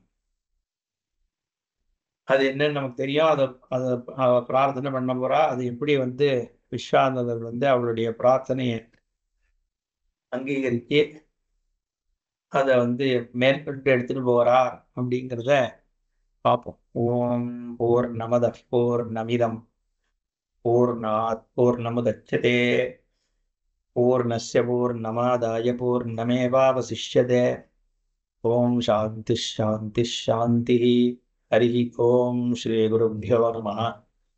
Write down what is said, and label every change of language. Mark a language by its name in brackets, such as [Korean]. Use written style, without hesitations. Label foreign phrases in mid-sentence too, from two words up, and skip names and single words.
[Tamil] அது என்னன்னு நமக்கு தெரியும். அதை பிரார்த்தனை பண்ண போறா. அது எப்படி விஸ்வானந்தர் அவளுடைய பிரார்த்தனையை அங்கீகரித்து அதை மேற்கொண்டு எடுத்துட்டு போறார் அப்படிங்கிறத பார்ப்போம். [Sanskrit] ॐ पूर्णमदः पूर्णमिदं पूर्णात् पूर्णमुदच्यते पूर्णस्य पूर्णमादाय पूर्णमेवावशिष्यते. ॐ शान्तिः शान्तिः शान्तिः. हरि ॐ श्री गुरुभ्यो नमः.